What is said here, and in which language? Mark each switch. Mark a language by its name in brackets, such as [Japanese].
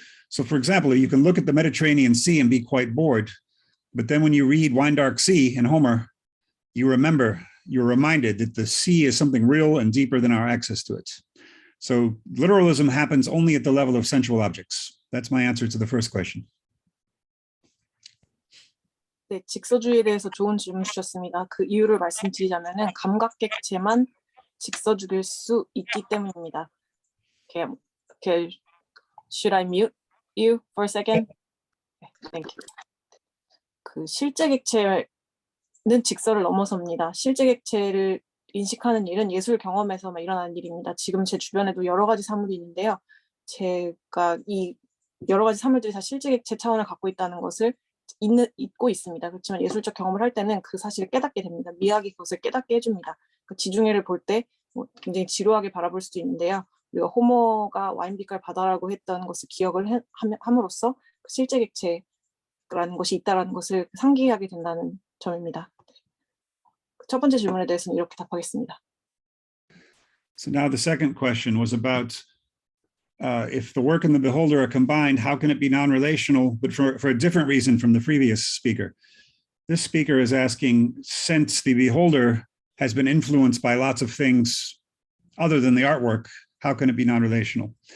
[English] So for example, you can look at the Mediterranean Sea and be quite bored, but then when you read Wine Dark Sea in Homer, you're reminded that the sea is something real and deeper than our access to it. So literalism happens only at the level of sensual objects. That's my answer to the first question. [Korean] 네, 직서주의에 대해서 좋은 질문 주셨습니다. 그 이유를 말씀드리자면은 감각객체만 직서주의일 수 있기 때문입니다. [English] Okay, should I mute you for a second? Okay, thank you. [Korean] 그 실제 객체는 직서를 넘어섭니다. 실제 객체를 인식하는 일은 예술 경험에서만 일어나는 일입니다. 지금 제 주변에도 여러 가지 사물이 있는데요. 제가 이 여러 가지 사물들이 다 실제 객체 차원을 갖고 있다는 것을 잊고 있습니다. 그렇지만 예술적 경험을 할 때는 그 사실을 깨닫게 됩니다. 미학이 그것을 깨닫게 해줍니다. 그 지중해를 볼 때 굉장히 지루하게 바라볼 수도 있는데요. 우리가 호모가 와인빛깔 바다라고 했던 것을 기억을 함으로써 실제 객체라는 것이 있다는 것을 상기하게 된다는 점입니다. 첫 번째 질문에 대해서는 이렇게 답하겠습니다. [English] So now the second question was about if the work and the beholder are combined, how can it be non-relational, but for a different reason from the previous speaker? This speaker is asking, since the beholder has been influenced by lots of things other than the artwork, how can it be non-relational?